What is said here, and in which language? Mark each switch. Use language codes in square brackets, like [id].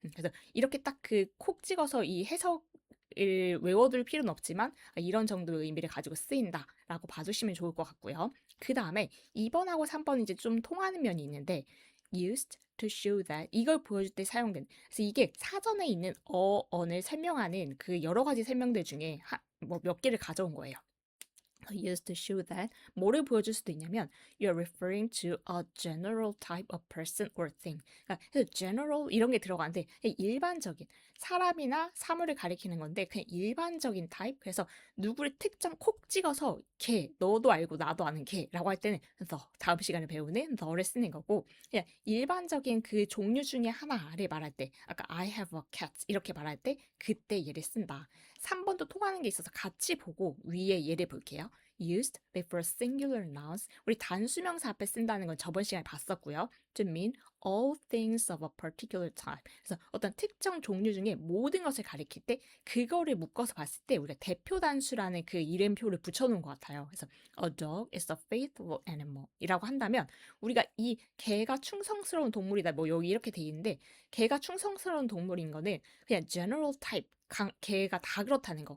[ko] 그래서 이렇게 딱 그 콕 찍어서 이 해석을 외워둘 필요는 없지만 이런 정도의 의미를 가지고 쓰인다라고 봐주시면 좋을 것 같고요. 그 다음에 2번하고 3번 이제 좀 통하는 면이 있는데 [en] used to show that [ko] 이걸 보여줄 때 사용된 그래서 이게 사전에 있는 언을 설명하는 그 여러 가지 설명들 중에 뭐 몇 개를 가져온 거예요. [en] used to show that [ko] 뭐를 보여줄 수도 있냐면 [en] you're referring to a general type of person or thing. [ko] 그러니까 general 이런 게 들어가는데 일반적인 사람이나 사물을 가리키는 건데 그냥 일반적인 타입. 그래서 누구를 특정 콕 찍어서 걔 너도 알고 나도 아는 걔라고 할 때는 the 다음 시간에 배우는 the를 쓰는 거고 그냥 일반적인 그 종류 중에 하나를 말할 때 아까 [en] I have a cat [ko] 이렇게 말할 때 그때 얘를 쓴다. 3번도 통하는 게 있어서 같이 보고 위에 예를 볼게요. [en] used before singular nouns. [ko] 우리 단수명사 앞에 쓴다는 건 저번 시간에 봤었고요. [en] to mean all things of a particular type. [ko] 그래서 어떤 특정 종류 중에 모든 것을 가리킬 때 그거를 묶어서 봤을 때 우리가 대표 단수라는 그 이름표를 붙여놓은 것 같아요. 그래서 [en] a dog is a faithful animal [ko] 이라고 한다면 우리가 이 개가 충성스러운 동물이다. 뭐 여기 이렇게 돼 있는데 개가 충성스러운 동물인 거는 그냥 general type 개가 다 그렇다는 거.